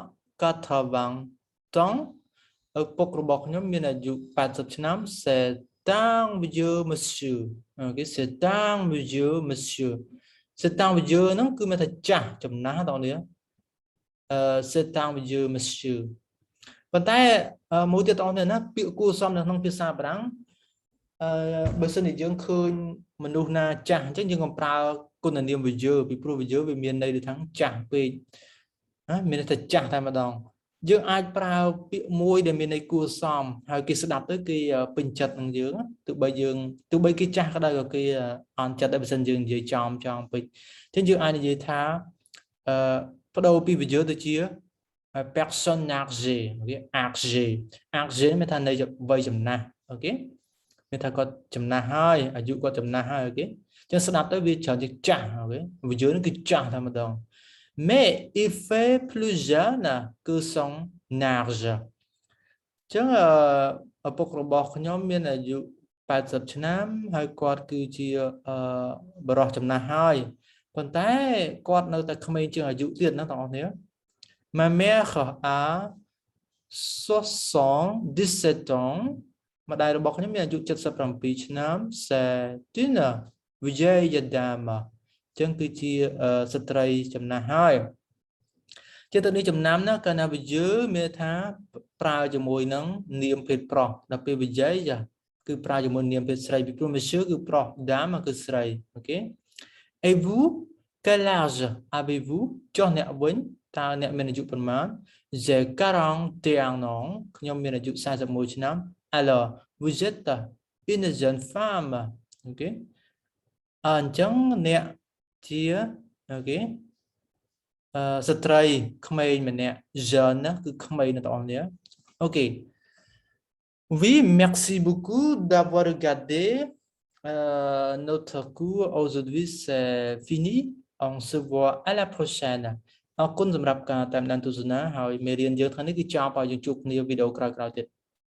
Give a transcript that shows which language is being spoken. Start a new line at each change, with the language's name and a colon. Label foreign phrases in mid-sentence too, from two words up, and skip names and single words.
French: 80 ans
Khmer: ឪពុករបស់ខ្ញុំមានអាយុ80ឆ្នាំ
French: c'est un vieux monsieur
Khmer: អូខេ
French: c'est un vieux monsieur c'est un vieux
Khmer: ហ្នឹងគឺមានថាចាស់ចំណាស់បងប្អូន c'est
French: un vieux monsieur
Khmer: ប៉ុន្តែមួយទៀតបងប្អូនណាពាក្យគួរសមនៅក្នុងភាសាបារាំងបើសិនជាយើងឃើញមនុស្សណាចាស់អញ្ចឹងយើងកុំប្រើគុណនាមវិយើពីព្រោះវិយើវាមានន័យដូចថាចាស់ពេកមាន ន័យថាចាស់តែម្ដងយើងអាចប្រើពាក្យមួយដែលមានន័យគួរសមហើយគេស្ដាប់ទៅគេពេញចិត្តនឹងយើងទោះបីគេចាស់ក៏ដោយក៏គេអ ន់ចិត្តដែរបើសិនយើងនិយាយចំពេកអញ្ចឹងយើងអាចនិយាយថាបដូរពីវិយើទៅជា
French: personne âgée
Khmer: អូខេ âgé មានថាន័យវ័យចំណាស់អូខេមានថាគាត់ចំណាស់ហើយអាយុគាត់ចំណាស់ហើយអូខេចឹងស្ដាប់ទៅវាច្រើនជាចាស់អូខេវិយើនឹងគឺចាស់តែម្ដង
French: mais il fait plus jeune que son âge
Khmer: ចឹងឪពុករបស់ខ្ញុំមានអាយុ80ឆ្នាំហើយគាត់គឺជាបរិះចំណាស់ហើយប៉ុន្តែគាត់នៅតែក្មេងជាងអាយុទៀតណាបងប្អូនគ្នា
French: ma mère a 77 ans
Khmer: ម្ដាយរបស់ខ្ញុំមានអាយុ77ឆ្នាំ
French: c'est une vieille dame
Khmer: ចឹងគឺជាស្ត្រីចំណាស់ហើយជាទៅនេះចំណាំណាកាលណាវិយើមានថាប្រើ ជាមួយនឹងនាមភេទប្រុសដល់ពេលវិយ័យចាគឺប្រើជាមួយនាមភេទស្រីពីព្រោះ monsieur គឺប្រុស dame គឺស្រី អូខេ
French: et vous quel âge avez-vous
Khmer: ចុះអ្នកវិញតើអ្នកមានអាយុប៉ុន្មាន j'ai
French: 41 ans
Khmer: ខ្ញុំមានអាយុ41ឆ្នាំ
French: alors vous êtes une jeune
Khmer: femme អូខេអញ្ចឹងអ្នកជាអូខេស្ត្រីក្មេងម្នាក់ jeune ណាគឺក្មេងណាបងប្អូនគ្នាអូខេ
French: oui merci beaucoup d'avoir regardé notre cours aujourd'hui c'est fini on se voit à la prochaine
Khmer: អរគុណសម្រាប់ការតាមដានទស្សនាហើយមេរៀនយើងថ្ងៃនេះគឺចប់ហើយយើងជួបគ្នាវីដេអូក្រោយៗទៀត